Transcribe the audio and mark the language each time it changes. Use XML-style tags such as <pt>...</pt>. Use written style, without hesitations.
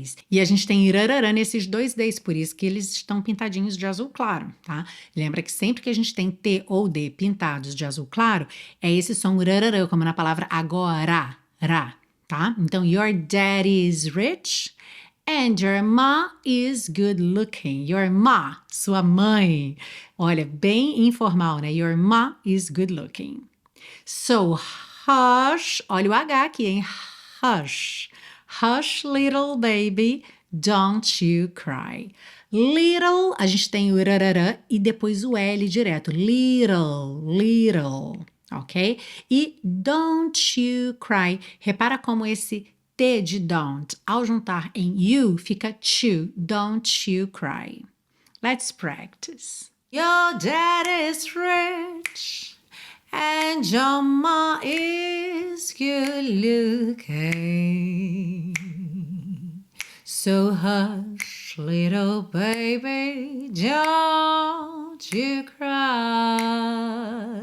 <pt>E a gente tem irararã nesses dois Ds, por isso que eles estão pintadinhos de azul claro, tá? Lembra que sempre que a gente tem T ou D pintados de azul claro, é esse som irararã, como na palavra agora, ra, tá?</pt> <en>Então, your daddy's rich. And your ma is good looking.</en> <pt>Your ma, sua mãe. Olha, bem informal, né?</pt> <en>Your ma is good looking. So, hush.</en> <pt>Olha o H aqui, hein?</pt> <en>Hush. Hush, little baby, don't you cry.</en> <pt>Little, a gente tem o irararã e depois o L direto. Little. Ok? E</pt> <en>don't you cry.</en> <pt>Repara como esse T de don't, ao juntar em you, fica to, don't you cry.</pt> <en>Let's practice. Your dad is rich and your ma is good looking. So hush, little baby, don't you cry.</en>